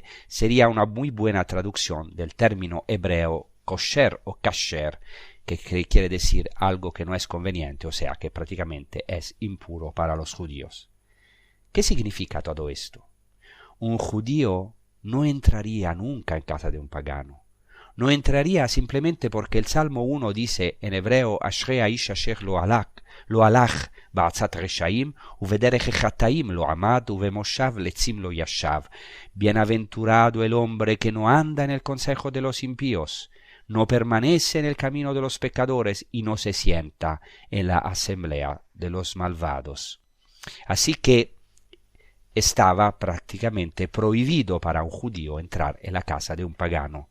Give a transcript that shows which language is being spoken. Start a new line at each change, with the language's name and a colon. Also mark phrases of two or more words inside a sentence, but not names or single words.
Spanish: Sería una muy buena traducción del término hebreo kosher o kasher, que quiere decir algo que no es conveniente, o sea, que prácticamente es impuro para los judíos. ¿Qué significa todo esto? Un judío no entraría nunca en casa de un pagano. No entraría simplemente porque el Salmo 1 dice en hebreo:
Hebrew: אשרי האיש אשר לא הלך בעצת רשעים ובדרך חטאים לא עמד ובמושב לצים לא ישב.
Spanish: Bienaventurado el hombre que no anda en el consejo de los impíos, no permanece en el camino de los pecadores y no se sienta en la asamblea de los malvados. Así que estaba prácticamente prohibido para un judío entrar en la casa de un pagano.